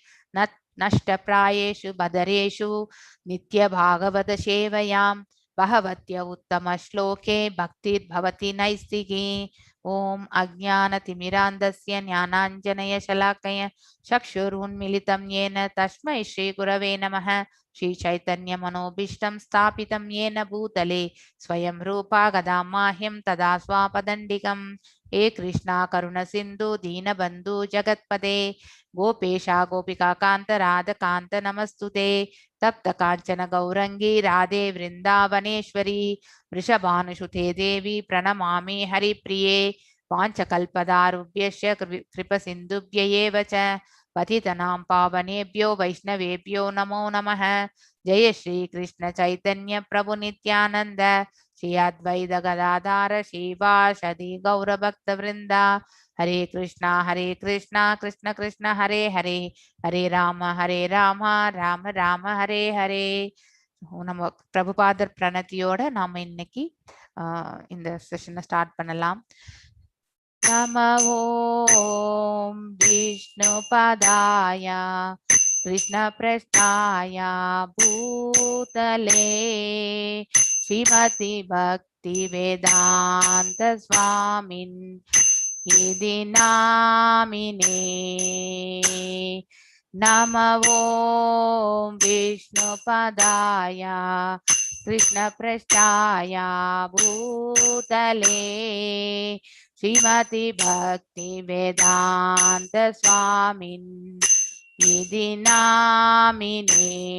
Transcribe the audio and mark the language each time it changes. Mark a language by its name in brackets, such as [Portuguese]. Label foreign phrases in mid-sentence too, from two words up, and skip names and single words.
[Sanskrit] नष्टप्रायेषु भद्रेषु नित्य भागवत सेवया भगवत्य उत्तम श्लोके भक्तिर् भवति नैष्ठिकी. ॐ अज्ञानतिमिरान्धस्य ज्ञानाञ्जनय शलाकया चक्षुरुन्मीलितं येन तस्मै श्री गुरवे नमः. श्री चैतन्य मनोऽभीष्टं स्थापितं येन भूतले स्वयं रूपः कदा मह्यं ददाति स्वपदान्तिकम्. हे कृष्णा करुण सिंधु दीनबंधु जगत्पदे गोपेशा गोपिका कांत राधकांत नमस्तुते. तप्त कांचन गौरंगी राधे वृंदावनेश्वरी वृषभानुसुते देवी प्रणमामि हरिप्रिये. वाञ्छकल्पदारुभ्यश्च कृपसिन्धुभ्य एव च पतितनां पावनेभ्यो वैष्णवेभ्यो नमो नमः। जय श्री कृष्ण चैतन्य प्रभु नित्यानंद श्री अद्वैत गदाधर श्रीवासदि गौर भक्त वृंदा। हरे कृष्णा कृष्ण कृष्ण हरे हरे, हरे राम राम राम हरे हरे. [Tamil] நம்ம பிரபுபாதர் பிரணத்தியோட நாம இன்னைக்கு இந்த [English] session start [Tamil] பண்ணலாம். [Sanskrit] नम ॐ विष्णुपादाय कृष्ण प्रस्थाय भूतले श्रीमति भक्ति वेदांत स्वामिन् इति नामिने. नमो ओं विष्णुपदाय कृष्ण प्रस्थाय भूतले श्रीमति भक्ति वेदांत स्वामिन् इति नामिने.